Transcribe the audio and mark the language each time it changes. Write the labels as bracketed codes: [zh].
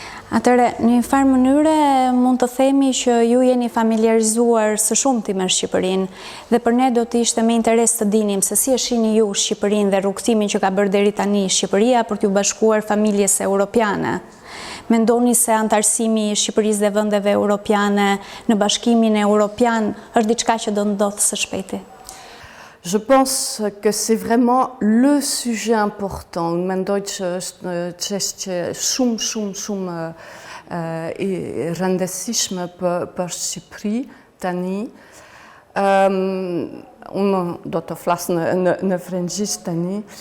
[sq] Atëre, në një farë mënyre mund të themi që ju jeni familiarizuar së shumti me Shqipërinë dhe për ne do të ishte me interes të dinim se si e shihni ju Shqipërinë dhe rrugtimin që ka bërë deri tani Shqipëria për t'ju bashkuar familjes europiane. Mendoni se antarësimi i Shqipërisë dhe vendeve europiane në Bashkimin Evropian është diçka që do ndodhë së shpejti? [fr] Je pense que c'est vraiment le sujet important. [sq] Unë mendoj që është çështje shumë e rëndësishme për Shqipëri tani. Unë do të flas në frëngjisht tani.